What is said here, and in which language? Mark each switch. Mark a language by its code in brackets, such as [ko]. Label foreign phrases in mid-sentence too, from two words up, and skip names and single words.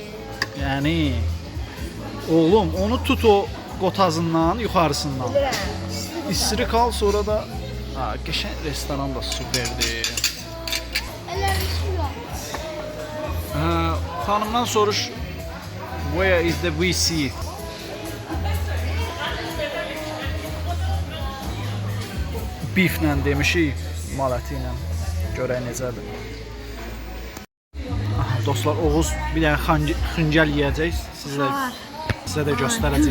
[az] Yəni oğlum, onu tut o qotazından, yuxarısından. Bilirəm. İstirik al, sonra da qəşəng restoran da superdir. Eləmiş yox. Xanımdan soruş. [en] Where is the VC? [az] Beeflə demişik, mal əti ilə. Görək necədir. Aha, dostlar, Oğuz bir dənə xıncəl yeyəcək. Sizə də göstərəcək.